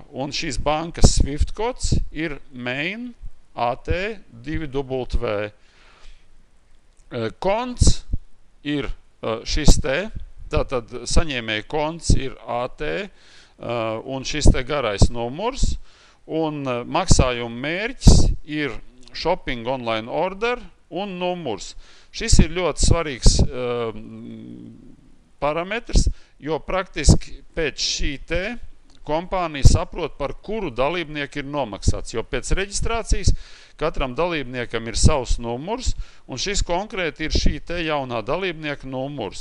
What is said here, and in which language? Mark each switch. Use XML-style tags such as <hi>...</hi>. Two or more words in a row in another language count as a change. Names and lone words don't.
<lv>Un šīs bankas Swift kods ir Main AT2W. Konts ir šis te, tātad saņēmēja konts ir AT, un šis te garais numurs, un maksājuma mērķis ir</lv> <en>shopping online order</en> <lv>un numurs. Šis ir ļoti svarīgs parametrs, jo praktiski pēc šī te kompānija saprot, par kuru dalībnieku ir nomaksāts, jo pēc reģistrācijas katram dalībniekam ir savs numurs, un šis konkrēti ir šī te jaunā dalībnieka numurs.</lv>